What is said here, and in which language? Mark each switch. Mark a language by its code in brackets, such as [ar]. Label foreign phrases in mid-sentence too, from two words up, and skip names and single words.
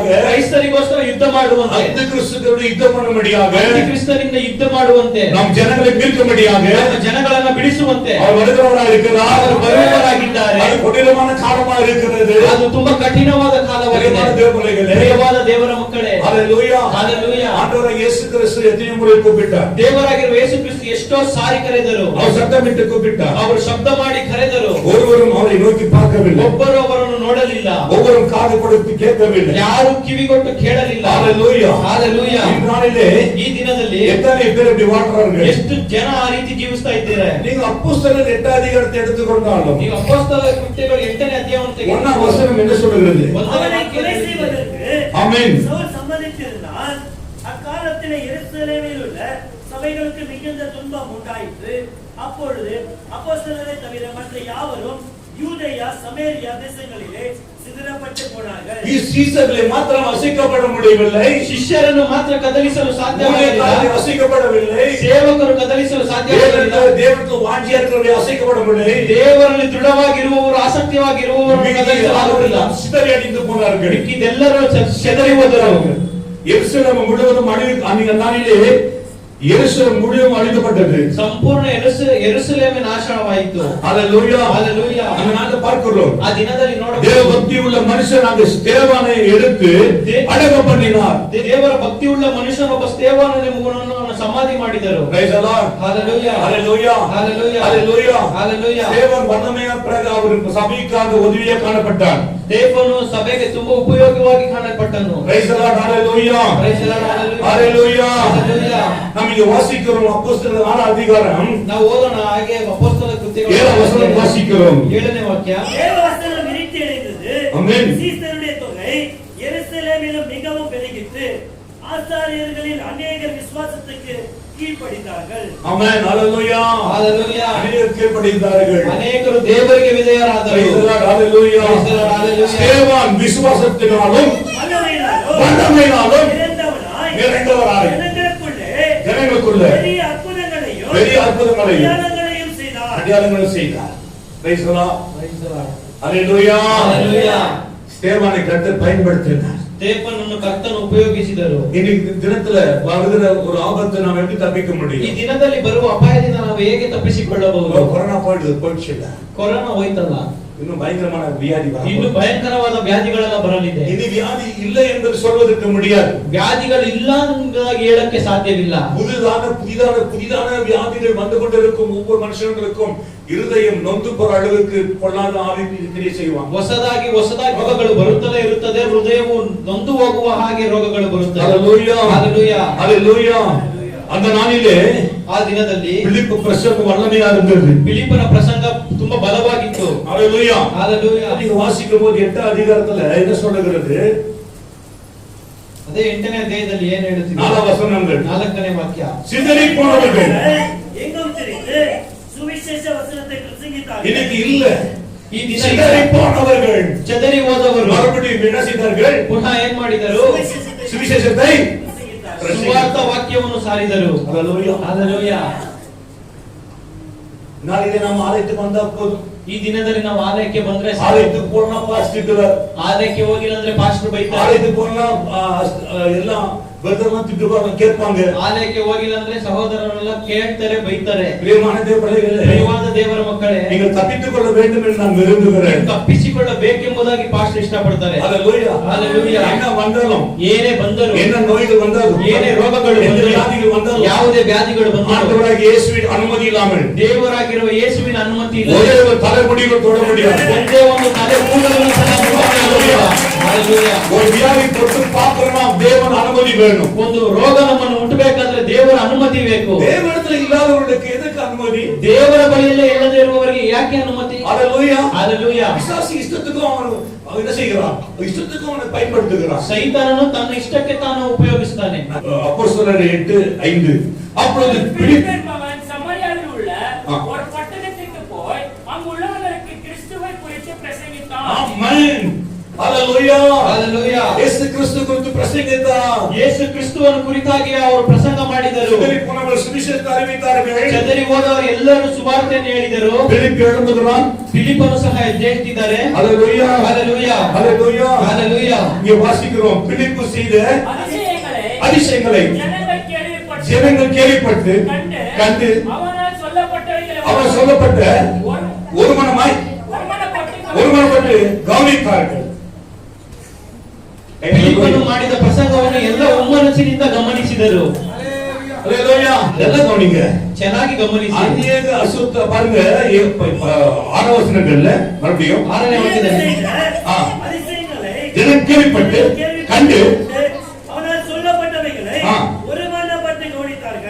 [kn] ಕ್ರೈಸ್ತರಿಗೋಸ್ಕರ ಯುದ್ಧ ಮಾಡುವಂತೆ, [ta] அந்த கிறிஸ்துவோடு யுத்தம் பண்ணும்படியாக, [kn] ಕ್ರಿಸ್ತರಿಂದ ಯುದ್ಧ ಮಾಡುವಂತೆ, [ta] நம் ஜனங்களை மீட்கும்படியாக [kn] ನಮ್ಮ ಜನಗಳನ್ನ ಬಿಡಿಸುವಂತೆ [ta] அவர் வருகிறவராக இருக்கிறார். [kn] ಅವರು ಬರುವವರಾಗಿದ್ದಾರೆ. [ta] அது கொடூரமான காலமா இருக்கிறது. [kn] ಅದು ತುಂಬಾ ಕಠಿಣವಾದ ಕಾಲವಾಗಿದೆ. [ta] பிரியமான தேவபிள்ளைகளே, [kn] ಪ್ರಿಯವಾದ ದೇವರ ಮಕ್ಕಳೇ, [ta] ஹalleluya. ஹalleluya. ஆண்டவராகிய இயேசு கிறிஸ்து எத்தனை முறை கூப்பிட்டார்? [kn] ದೇವರಾಗಿರುವ ಯೇಸು ಕ್ರಿಸ್ತು ಎಷ್ಟೋ ಸಾರಿ ಕರೆದರು. [ta] அவர் சத்தமிட்டு கூப்பிட்டார். [kn] ಅವರು ಶಬ್ದ ಮಾಡಿ ಕರೆದರು. [ta] ஒருவரும் அவரை நோக்கி பார்க்கவில்லை. [kn] ಒಬ್ಬರು ಅವರನ್ನು ನೋಡಲಿಲ್ಲ. [ta] ஒவ்வொரும் காது கொடுத்து கேட்கவில்லை. [kn] ಯಾರು ಕಿವಿಗೊಟ್ಟು ಕೇಳಲಿಲ್ಲ. [ta] ஹalleluya. ஹalleluya. இந்த நாளிலே [kn] ಈ ದಿನದಲ್ಲಿ [ta] எத்தனை பேர் இப்படி வாழ்றாங்க? [kn] ಎಷ್ಟು ಜನ ಆ ರೀತಿ ಜೀವಿಸ್ತಾ ಇದ್ದೀರಾ? [ta] நீங்க அப்போஸ்தலர் 8 அதிகாரத்தை எடுத்துக்கொண்டாலும் [kn] ನೀವು ಅಪೊಸ್ತಲರ ಕೃತ್ಯಗಳು 8ನೇ ಅಧ್ಯಾಯವನ್ನು ತೆಗೆದುಕೊಳ್ಳಿ. [ta] 1ஆம் வசனம் என்ன சொல்கிறது? அவனை கொலை செய்வதற்கு ஆமென். சவுல் சம்மதித்திருந்தான். அக்காலத்திலே எருசலேமில் உள்ள சபைகளுக்கு மிகுந்த துன்பம் உண்டாயிற்று. அப்பொழுது அப்போஸ்தலரை தவிர மற்ற யாவரும் யூதேயா சமேரியா தேசங்களிலே சிதறப்பட்டு போனார்கள். சீசர்களை மாத்திரம் அசைக்கப்பட முடியவில்லை. [kn] ಶಿಷ್ಯರನ್ನು ಮಾತ್ರ ಕದಲಿಸಲು ಸಾಧ್ಯವಾಗಲಿಲ್ಲ. [ta] ஊழியக்காரரை அசைக்கப்படவில்லை. [kn] ಸೇವಕರು ಕದಲಿಸಲು ಸಾಧ್ಯವಾಗಲಿಲ್ಲ. [ta] தேவனுக்கு வாஞ்சியா இருக்கிறவரை அசைக்கப்படவில்லை. [kn] ದೇವರಲ್ಲಿ ದೃಢವಾಗಿರುವವರು ಆಸಕ್ತಿವಾಗಿರುವವರು ಕದಲಿಸಲಾಗುವುದಿಲ್ಲ. [ta] சிதறி அடிந்து போனார்கள். [kn] ಇದೆಲ್ಲರೂ ಚೆದರಿ ಹೋದರು. [ta] எருசலேம் முழுவதும் அந்த நாளிலே எருசலேம் முழுவதும் அழிக்கப்பட்டது. [kn] ಸಂಪೂರ್ಣ ಯೆರೂಸಲೇಮ್ ನಾಶವಾಯಿತು. [ta] ஹalleluya. ஹalleluya. அந்த நாளில் பார்க்கிறோம். [kn] ಆ ದಿನದಲ್ಲಿ [ta] தேவ பக்தி உள்ள மனுஷன் அந்த ஸ்தேவானை எடுத்து அடக்கம் பண்ணினார். [kn] ದೇವರ ಭಕ್ತಿ ಉಳ್ಳ ಮನುಷ್ಯನೊಬ್ಬ ಸ್ತೆಫಾನನನ್ನು ಸಮಾಧಿ ಮಾಡಿದರು. [en] Praise the Lord. [ta] ஹalleluya. ஹalleluya. ஹalleluya. ஹalleluya. ஹalleluya. ஸ்தேவான் வண்ணமையா பிறகு அவர் சபைக்காக உதவியா காணப்பட்டார். [kn] ಸ್ತೆಫನು ಸಭೆಗೆ ತುಂಬಾ ಉಪಯೋಗವಾಗಿ ಕಾಣಲ್ಪಟ್ಟನು. [en] Praise the Lord. Hallelujah. Praise the Lord. Hallelujah. Hallelujah. Hallelujah. [ta] நாம் இங்க வாசிக்கிறோம் அப்போஸ்தலர் 6 அதிகாரம். [kn] ನಾವು ಓದೋಣ ಹಾಗೆ ಅಪೊಸ್ತಲರ ಕೃತ್ಯಗಳು [ta] 7 வசனம் வாசிக்கிறோம். [kn] 7ನೇ ವಾಕ್ಯ. [ta] தேவ வசனம் விருத்தி அடைந்தது. ஆமென். சீசருடைய தொகை எருசலேமிலும் மிகவும் பெருகிற்று. ஆசாரியர்களில் அநேகர் விசுவாசத்துக்கு கீழ்ப்படிந்தார்கள். ஆமென். ஹalleluya. Hallelujah. அநேகர் கீழ்ப்படிந்தார்கள். [kn] ಅನೇಕರು ದೇವರಿಗೆ ವಿಧೇಯರಾದರು. [en] Praise the Lord. Hallelujah. Praise the Lord. Hallelujah. [ta] ஸ்தேவான் விசுவாசத்தினாலும் வல்லமையினாலும் வல்லமையினாலும் நிறைந்தவனாய் நிறைந்தவராய் ஜனங்களுக்கு நமக்குள்ள பெரிய அற்புதங்களையும் அடையாளங்களையும் செய்தார். Praise the Lord. Hallelujah. Hallelujah. ஸ்தேவானை கர்த்தர் பயன்படுத்தினார். [kn] ಸ್ಟೇಫನನ್ನು ಕರ್ತನು ಉಪಯೋಗಿಸಿದರು. [ta] இன்னைக்கு தினத்துல வருகிற ஒரு ஆபத்தை நாம் எப்படி தப்பிக்க [kn] ಈ [ta] முடியும்? [kn] ದಿನದಲ್ಲಿ ಬರುವ ಅಪಾಯದಿಂದ ನಾವು ಹೇಗೆ ತಪ್ಪಿಸಿಕೊಳ್ಳಬಹುದು? [ta] கொரோனா போயிடுச்சு. [kn] ಕೊರೋನಾ ಹೋಯ್ತಲ್ಲ, [ta] இன்னும் பயங்கரமான வியாதி [kn] ಇನ್ನು ಭಯಂಕರವಾದ ವ್ಯಾಧಿಗಳೆಲ್ಲ ಬರಲಿದೆ. [ta] இனி வியாதி இல்லை என்று சொல்வதற்கு முடியாது. [kn] ವ್ಯಾಧಿಗಳು ಇಲ್ಲ ಅಂತ ಹೇಳಕ್ಕೆ ಸಾಧ್ಯವಿಲ್ಲ. [ta] புதிதான வியாதிகள் வந்து கொண்டிருக்கும் ஒவ்வொரு மனுஷங்களுக்கும் இருதயம் நொந்து போற அளவுக்கு பொல்லாத ஆவி கிரியை செய்வாங்க. [kn] ಹೊಸದಾಗಿ ರೋಗಗಳು ಬರುತ್ತಲೇ ಇರುತ್ತದೆ. ಹೃದಯವು ನೊಂದು ಹೋಗುವ ಹಾಗೆ ರೋಗಗಳು ಬರುತ್ತವೆ. [ta] ஹalleluya ஹalleluya ஹalleluya. அந்த நாளிலே [kn] ಆ ದಿನದಲ್ಲಿ [ta] பிலிப்பு பிரசங்க வல்லமையா இருந்தது. [kn] பிலிப்பನ ಪ್ರಸಂಗ ತುಂಬಾ ಬಲವಾಗಿತ್ತು. [ta] ஹalleluya ஹalleluya. நீங்க வாசிக்கும் போது 8th அதிகாரத்துல என்ன சொல்லுகிறது? [kn] ಅದೇ 8ನೇ ಅಧ್ಯಾಯದಲ್ಲಿ ಏನು ಹೇಳುತ್ತಿದೆ? 4 ವಚನಗಳು. 4ನೇ ವಾಕ್ಯ. [ta] சிதறி போனவர்கள் எங்கும் திரிந்து சுவிசேஷ வசனத்தை பிரசங்கித்தார்கள். இன்னைக்கு இல்ல. [kn] ಈ ದಿನ [ta] சிதறி போனவர்கள், [kn] ಚದರಿ ಹೋದವರು [ta] மறுபடியும் என்ன செய்தார்கள்? [kn] ಪುನಃ ಏನ್ ಮಾಡಿದರು? [ta] சுவிசேஷத்தை [kn] ಸುವಾರ್ತ ವಾಕ್ಯವನ್ನು ಸಾರಿದರು. [ta] ஹalleluya [kn] ಹalleluya. [ta] நாளிலே நாம் ஆலயத்துக்கு வந்தா போதும். [kn] ಈ ದಿನದಲ್ಲಿ ನಾವು ಆಲಯಕ್ಕೆ ಬಂದ್ರೆ ಸಾಕು. [ta] ஆலயத்துக்கு போனா பாஸ்டர் [kn] ಆಲಯಕ್ಕೆ ಹೋಗಿಲ್ಲ ಅಂದ್ರೆ ಪಾಸ್ಟರ್ ಬೈತಾರೆ. [ta] ஆலயத்துக்கு போனா எல்லாம் பிரதர்லாம் திட்டுவாங்க, கேட்பாங்க. [kn] ಆಲಯಕ್ಕೆ ಹೋಗಿಲ್ಲ ಅಂದ್ರೆ ಸಹೋದರರೆಲ್ಲ ಕೇಳ್ತಾರೆ, ಬೈತಾರೆ. [ta] பிரியமான தேவ பிள்ளைகளே, [kn] ಪ್ರಿಯವಾದ ದೇವರ ಮಕ್ಕಳೇ, [ta] நீங்கள் தப்பித்துக் கொள்ள வேண்டும் என்று நான் விரும்புகிறேன். [kn] ತಪ್ಪಿಸಿಕೊಳ್ಳಬೇಕೆಂಬುದಾಗಿ ಪಾಸ್ಟರ್ ಇಷ್ಟಪಡ್ತಾರೆ. [ta] ஹalleluya ஹalleluya. என்ன வந்தாலும், [kn] ಏನೇ ಬಂದರೂ, [ta] என்ன நோய்கள் வந்தாலும், [kn] ಏನೇ ರೋಗಗಳು [ta] எந்த [kn] ಬಂದರೂ, [ta] வியாதிகள் வந்தாலும், [kn] ಯಾವುದೇ ವ್ಯಾಧಿಗಳು ಬಂದರೂ [ta] ஆண்டவராகிய இயேசுவின் அனுமதி இல்லாமல் [kn] ದೇವರಾಗಿರುವ ಯೇಸುವಿನ ಅನುಮತಿ ಇಲ್ಲ. [ta] ஒரே ஒரு தலைமுடிகள் தொட முடியாது. [kn] ಒಂದೇ ಒಂದು ತಲೆ ಕೂದಲನ್ನು ಸಹ ಮುಟ್ಟಬಹುದು. ಹalleluya. [ta] ஒரு வியாதி தொட்டு பார்க்கறோம்னா தேவன் அனுமதி வேணும். [kn] ಒಂದು ರೋಗ ನಮ್ಮನ್ನು ಮುಟ್ಟಬೇಕಾದ್ರೆ ದೇವರ ಅನುಮತಿ ಬೇಕು. [ta] தேவனிடத்தில் இல்லாதவர்களுக்கு எதுக்கு அனுமதி? [kn] ದೇವರ ಬಳಿಯಲ್ಲೇ ಇಲ್ಲದೆ ಇರುವವರಿಗೆ ಯಾಕೆ ಅನುಮತಿ? [ta] ஹalleluya [kn] ಹalleluya. [ta] பிசாசு இஷ்டத்துக்கு அவன் என்ன செய்கிறான்? இஷ்டத்துக்கு அவனை பயன்படுத்துகிறான். [kn] ಸೈತಾನನು ತನ್ನ ಇಷ್ಟಕ್ಕೆ ತಾನು ಉಪಯೋಗಿಸುತ್ತಾನೆ. [ta] அப்போஸ்தலர் 8:5 அப்பொழுது பிலிப்பின் மகன் சமாரியாவில் உள்ள ஆ. ஒரு பட்டணத்திற்கு போய் அங்குள்ளவர்களுக்கு கிறிஸ்துவை குறித்து பிரசங்கித்தான். ஆமென். ஹalleluya [kn] ಹalleluya. [ta] இயேசு கிறிஸ்து குறித்து பிரசங்கித்தார். [kn] ಯೇಸು ಕ್ರಿಸ್ತುವನ್ನು ಕುರಿತಾಗಿ ಅವರು ಪ್ರಸಂಗ ಮಾಡಿದರು. [ta] சிதறி போனவர்கள் சுவிசேஷத்தை அறிவித்தார்கள். [kn] ಚದರಿ ಹೋದವರು ಎಲ್ಲರೂ ಸುವಾರ್ತೆಯನ್ನು ಹೇಳಿದರು. [ta] பிலிப்பு எழும்புகிறான். [kn] ಫಿಲಿಪ್ಪನು ಸಹ ಎದ್ದೇಳ್ತಿದ್ದಾರೆ. [ta] ஹalleluya [kn] ಹalleluya. [ta] ஹalleluya [kn] ಹalleluya. [ta] இங்கே வாசிக்கிறோம், பிலிப்பு செய்த அதிசயங்களை ஜனங்கள் கேள்விப்பட்டு கண்டு அவர் சொல்லப்பட்ட ஒருமனப்பட்டு கவனித்தார்கள். [kn] ಫಿಲಿಪ್ಪನು ಮಾಡಿದ ಪ್ರಸಂಗವನ್ನು ಎಲ್ಲ ಒಮ್ಮನಸ್ಸಿನಿಂದ ಗಮನಿಸಿದರು. [ta] ஹalleluya எல்லாம் கவனிங்க, [kn] ಚೆನ್ನಾಗಿ ಗಮನಿಸಿ. [ta] அநேக அசுத்த பாருங்க 6 வசனங்கள்ல மறுபடியும் [kn] 6ನೇ ವಾಕ್ಯದಲ್ಲಿ [ta] அதிசயங்களை ஜனம் கேள்விப்பட்டு கண்டு அவனால் சொல்லப்பட்டவைகளை ஆ. ஒருமனப்பட்டு கவனித்தார்கள்.